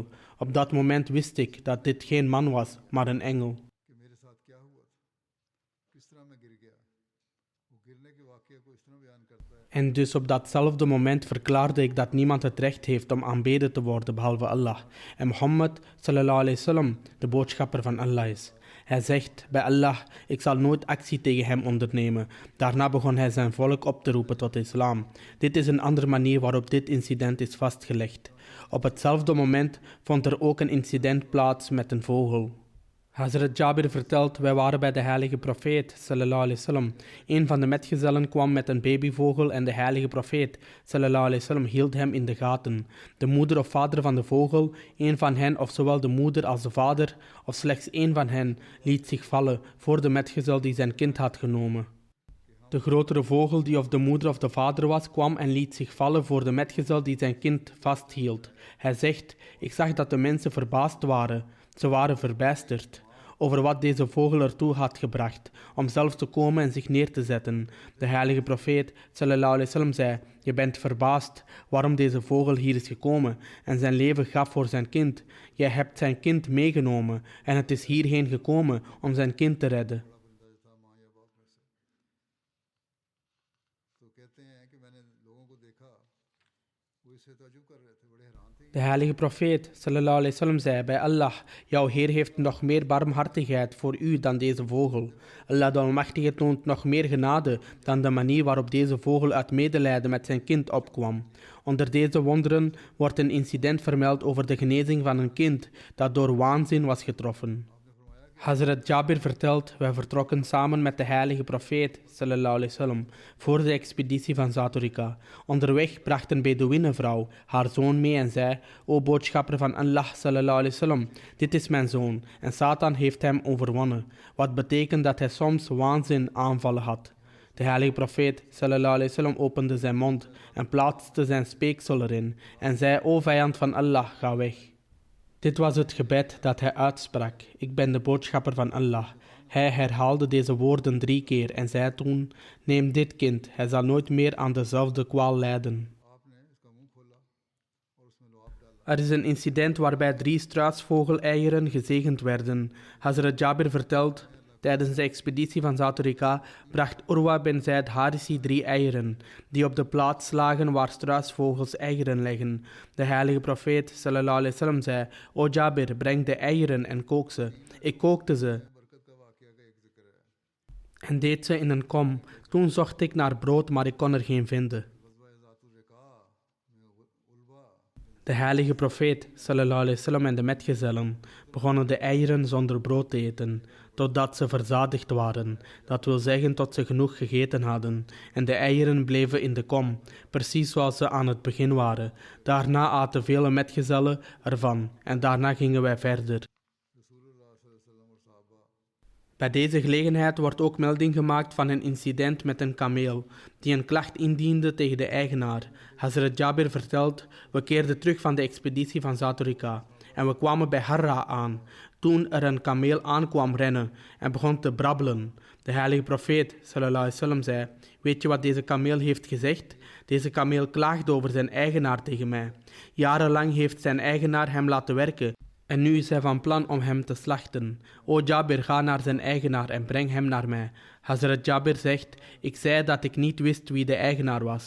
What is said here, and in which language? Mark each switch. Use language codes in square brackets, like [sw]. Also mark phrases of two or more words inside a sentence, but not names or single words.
[nl] Op dat moment wist ik dat dit geen man was, maar een engel. [ur] کہ میرے ساتھ کیا ہوا تھا، کس طرح میں گر گیا. وہ گرنے کے واقعے کو اس طرح بیان کرتا ہے. [nl] En dus op datzelfde moment verklaarde ik dat niemand het recht heeft om aanbeden te worden behalve Allah. En Mohammed [ar] صلى الله عليه وسلم [nl] de boodschapper van Allah is. Hij zegt bij Allah, ik zal nooit actie tegen hem ondernemen. Daarna begon hij zijn volk op te roepen tot islam. Dit is een andere manier waarop dit incident is vastgelegd. Op hetzelfde moment vond er ook een incident plaats met een vogel. Hazrat Jabir vertelt, wij waren bij de heilige profeet, [ar] صلى الله عليه وسلم. [nl] Een van de metgezellen kwam met een babyvogel en de heilige profeet, [ar] صلى الله عليه وسلم, [nl] hield hem in de gaten. De moeder of vader van de vogel, een van hen of zowel de moeder als de vader, of slechts één van hen, liet zich vallen voor de metgezel die zijn kind had genomen. De grotere vogel, die of de moeder of de vader was, kwam en liet zich vallen voor de metgezel die zijn kind vasthield. Hij zegt, ik zag dat de mensen verbaasd waren. Ze waren verbijsterd over wat deze vogel ertoe had gebracht, om zelf te komen en zich neer te zetten. De heilige profeet, [ar] صلى الله عليه وسلم, [nl] zei, je bent verbaasd waarom deze vogel hier is gekomen en zijn leven gaf voor zijn kind. Jij hebt zijn kind meegenomen en het is hierheen gekomen om zijn kind te redden. [ur] بڑا بلندا تھا ماں یا باپ میں سے۔ تو کہتے ہیں کہ میں نے لوگوں کو دیکھا، وہ اس سے تعجب کر رہے تھے، بڑے حیران تھے. [nl] De heilige profeet, [ar] صلى الله عليه وسلم, [nl] zei bij Allah, jouw Heer heeft nog meer barmhartigheid voor u dan deze vogel. Allah de Almachtige toont nog meer genade dan de manier waarop deze vogel uit medelijden met zijn kind opkwam. Onder deze wonderen wordt een incident vermeld over de genezing van een kind dat door waanzin was getroffen. Hazrat Jabir vertelt, wij vertrokken samen met de heilige profeet, [ar] صلى الله عليه وسلم, [nl] voor de expeditie van Zaturika. Onderweg bracht een Bedouinenvrouw haar zoon mee en zei, o boodschapper van Allah, [ar] صلى الله عليه وسلم, [nl] dit is mijn zoon en Satan heeft hem overwonnen, wat betekent dat hij soms waanzin aanvallen had. De heilige profeet, [ar] صلى الله عليه وسلم, [nl] opende zijn mond en plaatste zijn speeksel erin en zei, o vijand van Allah, ga weg. Dit was het gebed dat hij uitsprak. Ik ben de boodschapper van Allah. Hij herhaalde deze woorden 3 keer en zei toen, neem dit kind, hij zal nooit meer aan dezelfde kwaal lijden. [ur] آپ نے اس کا منہ کھولا اور اس میں لعاب ڈالا. [nl] Er is een incident waarbij 3 struisvogeleieren gezegend werden. Hazrat Jabir vertelt, tijdens de expeditie van Zaturika bracht Urwa bin Zaid Harisi 3 eieren, die op de plaats lagen waar struisvogels eieren leggen. De heilige profeet, [ar] صلى الله عليه وسلم, [nl] zei, o Jabir, breng de eieren en kook ze. Ik kookte ze [ur] برکت کا واقعہ کا ایک ذکر ہے. [nl] en deed ze in een kom. Toen zocht ik naar brood, maar ik kon er geen vinden. [ur] غزوہ ذات الرقاع میں الوا [nl] De heilige profeet, [ar] صلى الله عليه وسلم, [nl] en de metgezellen begonnen de eieren zonder brood te eten, totdat ze verzadigd waren, dat wil zeggen tot ze genoeg gegeten hadden, en de eieren bleven in de kom, precies zoals ze aan het begin waren. Daarna aten vele metgezellen ervan, en daarna gingen wij verder. [ar] رسول الله صلى الله عليه وسلم [ur] اور صحابہ [nl] Bij deze gelegenheid wordt ook melding gemaakt van een incident met een kameel, die een klacht indiende tegen de eigenaar. Hazrat Jabir vertelt, we keerden terug van de expeditie van Zaturika en we kwamen bij Harra aan, toen er een kameel aankwam rennen en begon te brabbelen. De heilige profeet, [ar] صلى الله عليه وسلم, [nl] zei, weet je wat deze kameel heeft gezegd? Deze kameel klaagde over zijn eigenaar tegen mij. Jarenlang heeft zijn eigenaar hem laten werken. En nu is hij van plan om hem te slachten. O Jabir, ga naar zijn eigenaar en breng hem naar mij. Hazrat Jabir zegt, ik zei dat ik niet wist wie de eigenaar was.